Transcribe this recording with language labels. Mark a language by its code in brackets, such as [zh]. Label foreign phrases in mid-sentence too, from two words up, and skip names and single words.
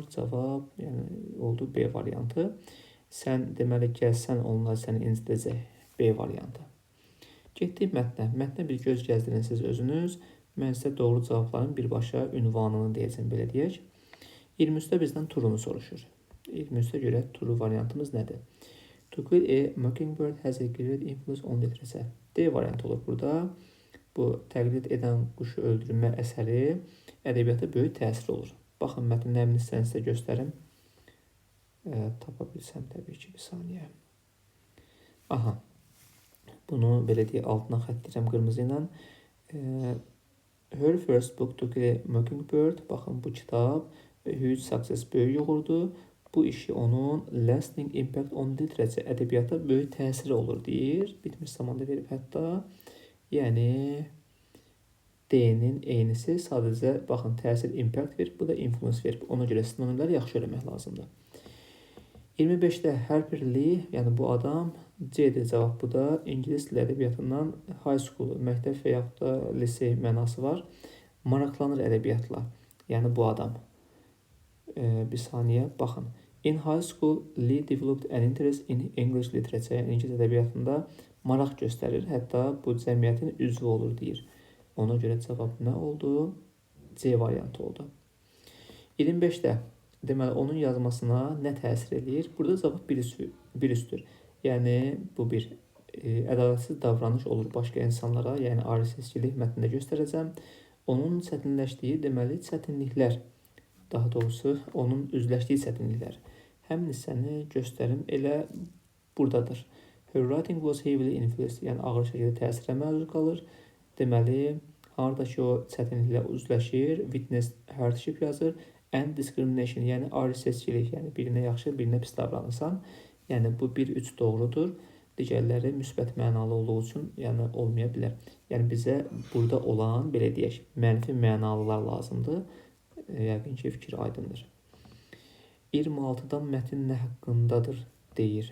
[az] Cavab yəni, oldu B variantı. Sən deməli gəlsən onlar səni incidəcək. B variantı. Getdik mətnə. Mətnə bir göz gəzdirirsiniz özünüz. Mən sizə doğru cavabların birbaşa ünvanını deyəcəm, belə deyək. 23-də bizdən turunu soruşur. 23-də görə turu variantımız nədir? [en] To kill a mockingbird has a great influence on literature. [az] D variantı olur burada. Bu təqlid edən quşu öldürmə əsəri ədəbiyyata böyük təsir olur. Baxın, mətnin həmin hissəni sizə göstərim. Tapa bilsəm təbii ki, bir saniyə. Aha, bunu belə deyək, altına xəttirəm qırmızı ilə. [en] Her first book to kill a mockingbird. [az] Baxın, bu kitab [en] huge success, [az] böyük uğurdu. Bu işi onun [en] lasting impact on literature, [az] ədəbiyyata böyük təsiri olur deyir. Bitmiş zamanda verib hətta. Yəni D-nin eynisi sadəcə, baxın, təsir impact verib, bu da influence verib. Ona görə sinonimləri yaxşı öyrənmək lazımdır. 25-də Harper Lee, yəni bu adam, C-dir cavab bu da. İngilis dili ədəbiyyatından [en] high school, [az] məktəb və yaxud da lisey mənası var. Maraqlanır ədəbiyyatla, yəni bu adam. Bir saniyə, baxın. [en] In high school, Lee developed an interest in English literature, [az] yəni İngilis ədəbiyyatında maraq göstərir, hətta bu cəmiyyətin üzvü olur deyir. Ona görə cavab nə oldu? C variantı oldu. 25-də deməli, onun yazmasına nə təsir edir? Burada cavab bir üstür. Yəni, bu bir ədalətsiz davranış olur başqa insanlara, yəni ayrı-seçkilik mətnində göstərəcəm. Onun çətinləşdiyi, deməli, çətinliklər, daha doğrusu, onun üzləşdiyi çətinliklər. Həmin hissəni göstərim, elə buradadır. [en] Her writing was heavily influenced, [az] yəni ağır şəkildə təsirə məruz qalır. Deməli, harda ki o çətinliklə üzləşir, [en] witness hardship yazır, and discrimination, [az] yəni ayrı seçkilik, yəni birinə yaxşı, birinə pis davranırsan. Yəni bu 1-3 doğrudur. Digərləri müsbət mənalı olduğu üçün yəni olmaya bilər. Yəni bizə burada olan, belə deyək, mənfi mənalılar lazımdır. Yəqin ki, fikir aydındır. 26-dan mətn nə haqqındadır deyir.